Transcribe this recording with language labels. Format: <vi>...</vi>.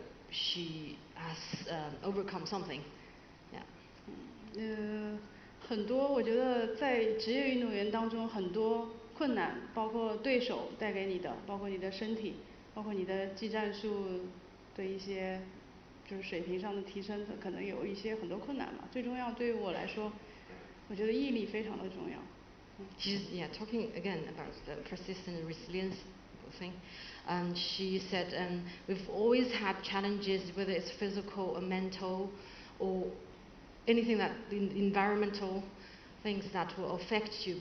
<en>She has overcome something. Yeah.</en> <zh>很多我觉得在职业运动员当中，很多困难，包括对手带给你的，包括你的身体，包括你的技战术的一些就是水平上的提升，可能有一些很多困难吧。最重要对于我来说，我觉得毅力非常的重要。</zh> <en>She's talking again about the persistent resilience thing. She said we've always had challenges, whether it's physical or mental or anything that environmental things that will affect you.</en>